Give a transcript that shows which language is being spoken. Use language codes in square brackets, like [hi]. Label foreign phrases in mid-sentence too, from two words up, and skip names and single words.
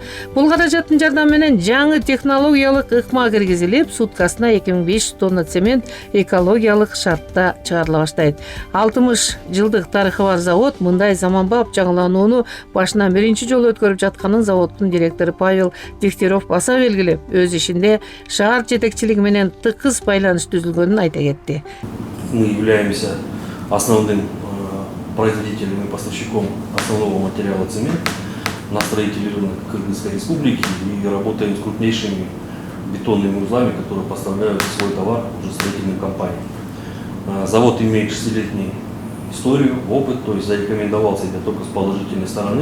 [ky] Бул каражаттын жардамы менен жаңы технологиялык ыкма киргизилип, суткасына 2500 тонна цемент экологиялык шартта чыгарыла баштайт. 60 жылдык тарыхы бар завод мындай заманбап жаңыланууну башынан биринчи жолу өткөрүп жатканын заводдун директору Павел Дегтярев баса белгилеп, өз ишинде шаар жетекчилиги менен тыкыз байланыш түзүлгөнүн айта кетти. [ru] Мы являемся основным производителем и поставщиком основного материала цемент на строительный рынок Кыргызской Республики и работаем с крупнейшими бетонными узлами, которые поставляют свой товар уже строительным компаниям. Завод имеет 6-летнюю историю, опыт, то есть зарекомендовал себя только с положительной стороны.